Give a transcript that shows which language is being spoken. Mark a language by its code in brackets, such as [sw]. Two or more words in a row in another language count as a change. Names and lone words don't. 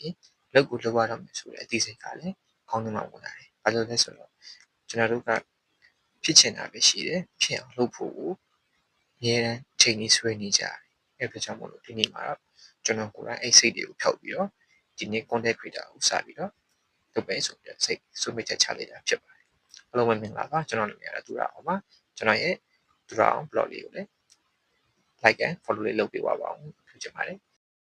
[my] လုပ်ကိုလုပ်ရတော့မယ်ဆိုတဲ့အသိစိတ်ကလည်းခေါင်းထဲမှာဝင်လာတယ်ဘာလို့လဲဆိုတော့ကျွန်တော်တို့ကဖြစ်ချင်တာပဲရှိတယ်ဖြစ်အောင်လုပ်ဖို့ကိုအများအားချိန်ကြီးဆွဲနေကြတယ်အဲ့ဒါကြောင့်မို့လို့ဒီနေ့မှာတော့ကျွန်တော်ကိုယ်တိုင်အဲ့စိတ်တွေကိုဖျောက်ပြီးတော့ဒီနေ့ [en] content creator [my] ကိုစပြီးတော့လုပ်ပဲဆိုပြီးတော့စိတ်ဆုံးဖြတ်ချက်ချလိုက်တာဖြစ်ပါတယ်အားလုံးပဲမင်္ဂလာပါကျွန်တော်နာမည်ကတော့သူရအောင်ပါကျွန်တော်ရဲ့သူရအောင် blog လေးကိုလည်း [en] like and follow [my] လေးလုပ်ပေးပါဦးဖြစ်ချင်ပါတယ်